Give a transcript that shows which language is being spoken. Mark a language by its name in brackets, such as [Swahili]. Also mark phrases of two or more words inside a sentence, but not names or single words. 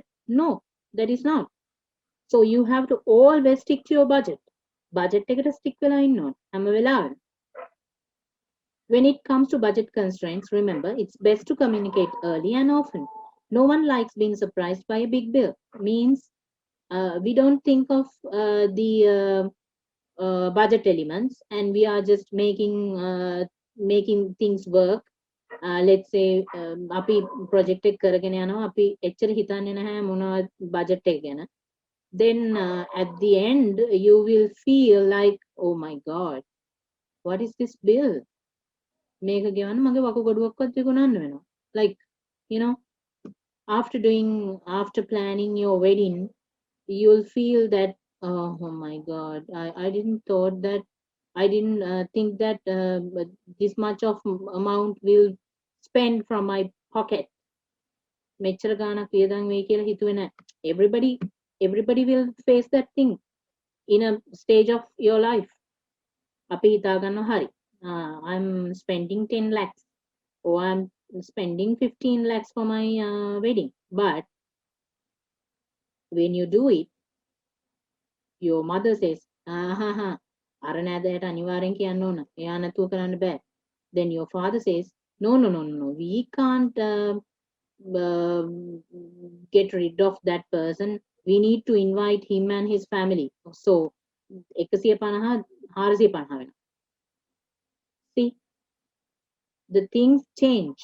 [English] No, that is not. So you have to always stick to your budget. [Sinhala] Budget එකට stick වෙලා ඉන්න ඕන හැම වෙලාවෙම. [English] When it comes to budget constraints, remember it's best to communicate early and often. No one likes being surprised by a big bill. Means we don't think of the budget elements and we are just making things work. Let's say [Sinhala] අපි project එක කරගෙන යනවා අපි එච්චර හිතන්නේ නැහැ මොනවද budget එක ගැන. [English] Then at the end you will feel like, oh my god, what is this bill? [Sinhala] මේක ගෙවන්න මගේ වකුගඩුවක්වත් විකුණන්න වෙනවා. [English] Like, after planning your wedding, you'll feel that, oh my god, I didn't think that this much of amount will spend from my pocket. [Sinhala] මෙච්චර ගාණක් වියදම් වෙයි කියලා හිතුවේ නැහැ. [English] Everybody will face that thing in a stage of your life. [Sinhala] අපි හිතා ගන්නවා හරි. [English] I'm spending 10 lakhs or I'm spending 15 lakhs for my wedding. But when you do it, your mother says, [Sinhala] අර නෑදෑයට අනිවාර්යෙන් කියන්න ඕන. එයා නැතුව කරන්න බෑ. [English] Then your father says, no, we can't get rid of that person. We need to invite him and his family. [Sinhala] So 150 450 වෙනවා. [English] See, the things change.